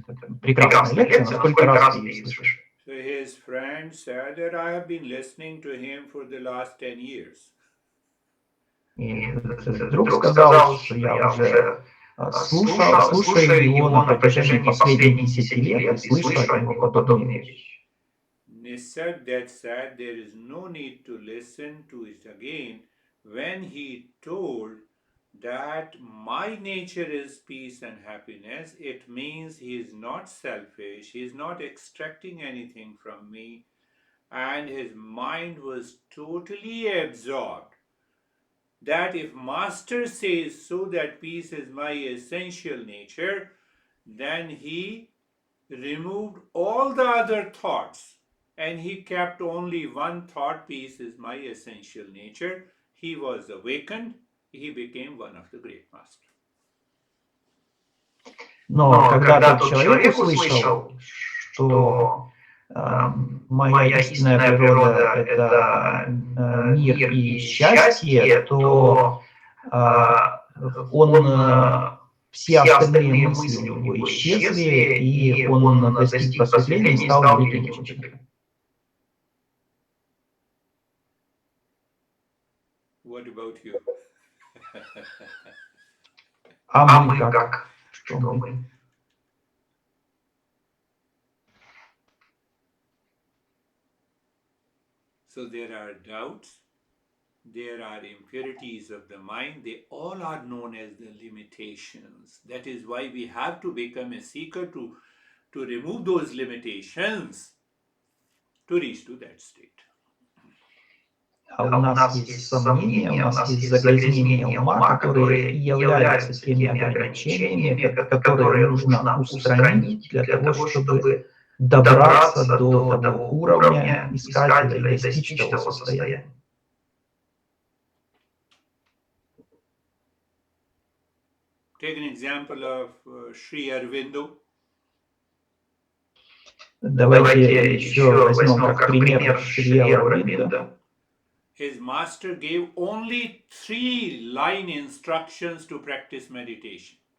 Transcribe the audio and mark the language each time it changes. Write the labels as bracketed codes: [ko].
[ru] Это прекрасная лекция, но сколько раз ты ее слышишь? [en] So his friend said that I have been listening to him for the last 10 years. [ru] И друг сказал, что я уже слушаю его на протяжении последних 10 лет и слышу от него подобные вещи. [en] Nisargadatta said there is no need to listen to it again when he told that my nature is peace and happiness. It means he is not selfish, he is not extracting anything from me. and his mind was totally absorbed that if master says so that peace is my essential nature, then he removed all the other thoughts and he kept only one thought, peace is my essential nature. He was awakened, he became one of the great masters. [ru] Но когда тот человек услышал, что моя истинная природа – это мир и счастье, то он, все остальные мысли у него исчезли, и он достиг просветления и стал великим учителем. [en] What about you? [ru] А мы как? Что мы? [en] So there are doubts, there are impurities of the mind, they all are known as the limitations. That is why we have to become a seeker to remove those limitations to reach to that state. [ru] А у нас есть сомнения, у нас есть загрязнения ума, которые являются теми ограничениями, которые нужно устранить для того, чтобы добраться до того уровня искателя и достичь того состояния. [en] Take an example of Sri Aurobindo. [ru] Давайте еще возьмем как пример Шри Ауробинда. [en] His master gave only 3-line instructions to practice meditation.